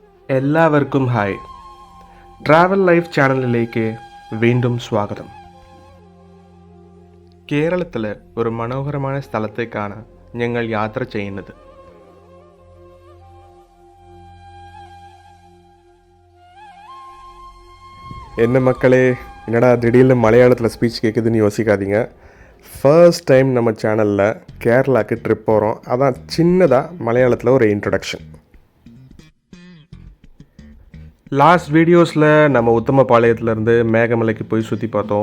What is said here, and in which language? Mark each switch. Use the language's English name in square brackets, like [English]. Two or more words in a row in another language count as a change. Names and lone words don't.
[Malayalam] എല്ലാവർക്കും ഹായ്. ട്രാവൽ ലൈഫ് ചാനലിലേക്ക് വീണ്ടും സ്വാഗതം. കേരളത്തിലെ ഒരു മനോഹരമായ സ്ഥലത്തേക്കാണ് ഞങ്ങൾ യാത്ര ചെയ്യുന്നത്. [Tamil] என்ன மக்களே, என்னடா திடீர்னு மலையாளத்தில் ஸ்பீச் கேட்குதுன்னு யோசிக்காதீங்க. [English] first time [Tamil] நம்ம சேனலில் கேரளாவுக்கு ட்ரிப் போகிறோம். அதான் சின்னதாக மலையாளத்தில் ஒரு இன்ட்ரடக்ஷன். லாஸ்ட் வீடியோஸில் நம்ம உத்தமபாளையத்துலேருந்து மேகமலைக்கு போய் சுற்றி பார்த்தோம்.